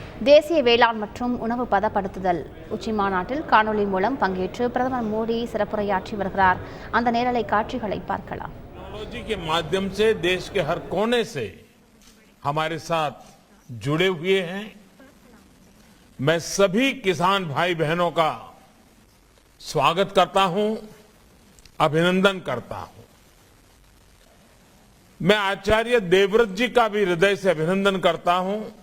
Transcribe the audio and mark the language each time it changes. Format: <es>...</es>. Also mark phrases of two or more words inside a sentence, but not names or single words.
<ta>தேசிய வேளாண் மற்றும் உணவு பதப்படுத்துதல் உச்சிமாநாட்டில் காணொலி மூலம் பங்கேற்று பிரதமர் மோடி சிறப்புரையாற்றி வருகிறார். அந்த நேரலை காட்சிகளை பார்க்கலாம்.</ta> <hi>टेक्नोलॉजी के माध्यम से देश के हर कोने से हमारे साथ जुड़े हुए हैं. मैं सभी किसान भाई बहनों का स्वागत करता हूं, अभिनंदन करता हूं. मैं आचार्य देवव्रत जी का भी हृदय से अभिनंदन करता हूं.</hi>